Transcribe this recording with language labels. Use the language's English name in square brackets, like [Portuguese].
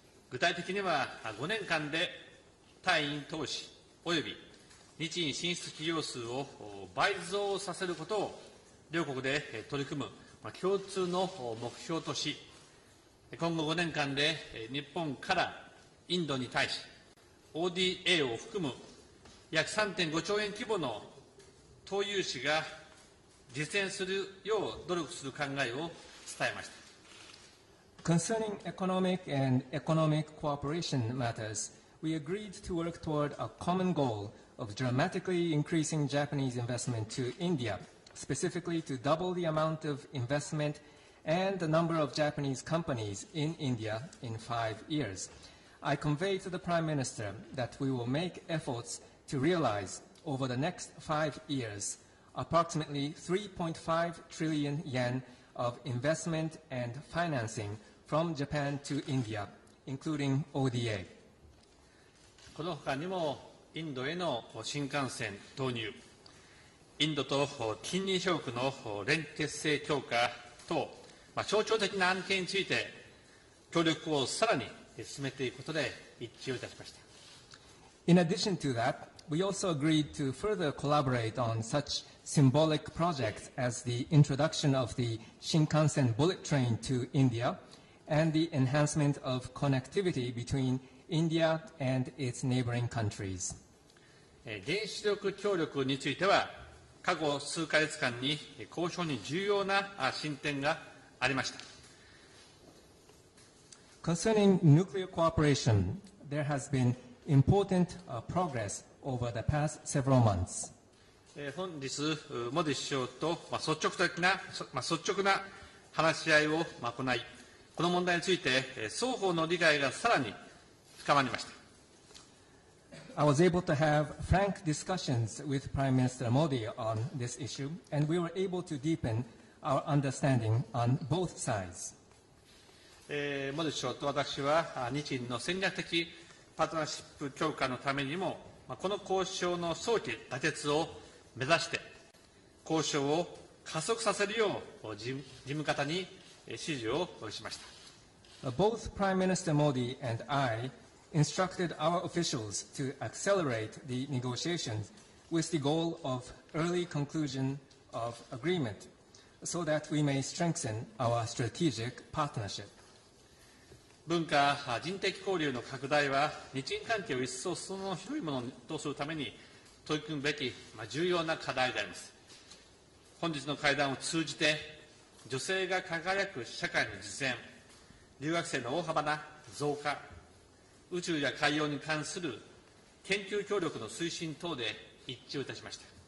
[Japanese] 具体的には5年間で対印投資及び日印進出企業数を倍増させることを両国で取り組む共通の目標とし、今後5年間で日本からインドに対し ODA を含む約 3.5 兆円規模の投融資が実現するよう努力する考えを伝えました。 [English] Concerning economic and economic cooperation matters, we agreed to work toward a common goal of dramatically increasing Japanese investment to India, specifically to double the amount of investment and the number of Japanese companies in India in 5 years. I conveyed to the Prime Minister that we will make efforts to realize over the next 5 years approximately 3.5 trillion yen of investment and financing from Japan to India, including ODA. [Japanese] この他にもインドへの新幹線投入、インドと近隣諸国の連結性強化等、象徴的な案件について協力をさらに進めていくことで一致をいたしました。 [English] In addition to that, we also agreed to further collaborate on such symbolic projects as the introduction of the Shinkansen bullet train to India and the enhancement of connectivity between India and its neighboring countries. [Japanese] 原子力協力については、過去数ヶ月間に交渉に重要な進展がありました。 [English] Concerning nuclear cooperation, there has been important progress over the past several months. [Japanese] 本日、モディ首相と率直な話し合いを行い、この問題について双方の理解がさらに深まりました。 [English] I was able to have frank discussions with Prime Minister Modi on this issue, and we were able to deepen our understanding on both sides. [Japanese] モディ首相と私は日印の戦略的パートナーシップ強化のためにも、この交渉の早期妥結を目指して交渉を加速させるよう事務方に指示をしました。 [English] Both Prime Minister Modi and I instructed our officials to accelerate the negotiations with the goal of early conclusion of agreement so that we may strengthen our strategic partnership. [Japanese] 文化・人的交流の拡大は日印関係を一層裾野の広いものとするために取り組むべき重要な課題であります。本日の会談を通じて女性が輝く社会の実現、留学生の大幅な増加、宇宙や海洋に関する研究協力の推進等で一致をいたしました。